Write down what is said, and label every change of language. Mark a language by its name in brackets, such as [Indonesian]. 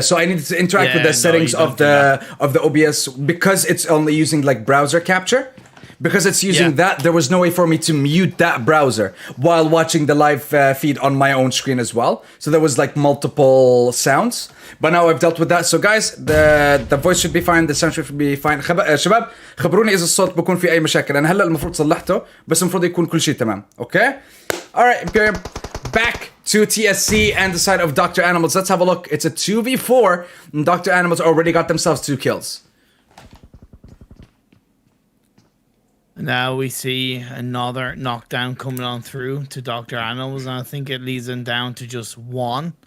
[English] So I needed to interact with the settings of the OBS, because it's only using like browser capture. Because it's using that, there was no way for me to mute that browser while watching the live feed on my own screen as well. So there was like multiple sounds. But now I've dealt with that. So guys, the voice should be fine, the sound should be fine. [Arabic] شباب خبروني إذا الصوت بكون في أي مشاكل. أنا هلا المفروض صلحته، بس المفروض يكون كل شيء تمام. [English] Okay? All right, Imperium. Back to TSC and the side of DrAnimal. Let's have a look. It's a 2v4, and DrAnimal already got themselves 2 kills. Now we see another knockdown coming on through to DrAnimal, and I think it leads them down to just 1.